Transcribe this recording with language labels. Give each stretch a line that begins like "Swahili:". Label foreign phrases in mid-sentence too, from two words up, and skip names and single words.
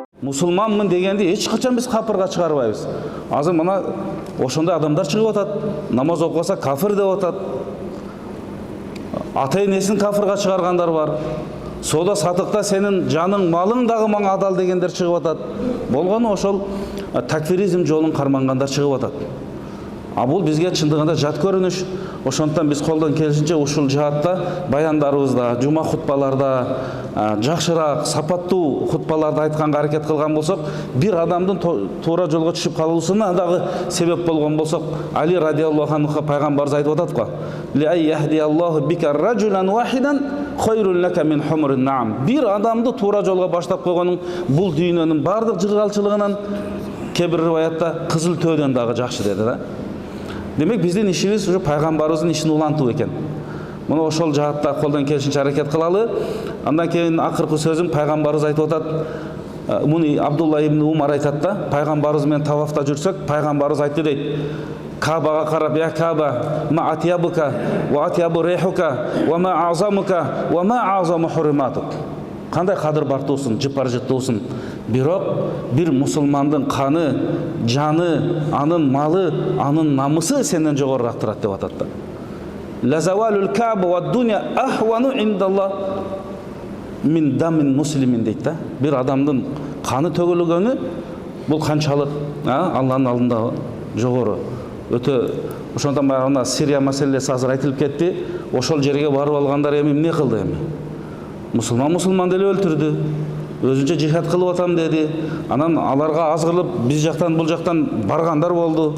Kazakh: мұсылманмын дегенде ешқашан біз капырға шығарбайбыз.
Kyrgyz: Азыр мына ошондай адамдар чыгып атат, намаз окубаса кафир деп атат. Ата энесин кафырга чыгаргандар бар. Сода сатыкта сенин жаның, малың дагы мага адал дегендер чыгып атат. Болгону ошол такфиризм жолун кармангандар чыгып атат. А бул бизге чындыгында жат көрүнүш. Ошондон биз колдон келишинче ушул жаатта баяндарыбызда, жума хутбаларда жакшыраак, сапаттуу хутбаларды айтканга аракет кылган болсок, бир адамдын туура жолго түшүп калуусуна дагы себеп болгон болсок, Али
Arabic: رضي الله عنه
Kyrgyz: пайгамбарыбыз айтып атат го.
Arabic: لأن يهدي الله بك رجلا واحدا خير لك من حمر النعم.
Kyrgyz: Бир адамды туура жолго баштап койгонуң бул дүйнөнүн бардык жыргалчылыгынан кээ бир риваятта кызыл төөдөн дагы жакшы деди да. Демек биздин ишибиз ушу пайгамбарыбыздын ишин улантуу экен. Муну ошол жаатта колдон келишинче аракет кылалы. Андан кийин акыркы сөзүм пайгамбарыбыз айтып атат. Муну Абдулла ибн Умар айтат да, пайгамбарыбыз менен тавафта жүрсөк, пайгамбарыбыз айтты дейт. Кабага карап,
Arabic: يا كعبة ما أطيبك وأطيب ريحك وما أعظمك وما أعظم حرمتك.
Kyrgyz: Кандай кадыр бартуусун, жыпар жыттуусун. Бирок бир мусулмандын каны, жаны, анын малы, анын намысы сенден жогорураак турат деп атат да.
Arabic: لزوال الكعبة والدنيا أهون عند الله من دم مسلم
Kyrgyz: дейт да. Бир адамдын каны төгүлгөнү бул канчалык Алланын алдында жогору. Өтө ошондон баягы Сирия маселеси азыр айтылып кетти. Ошол жерге барып алгандар эми эмне кылды эми? Мусулман деле өлтүрдү. Өзүнчө жихад кылып атам деди. Анан аларга азгырылып биз жактан бул жактан баргандар болду.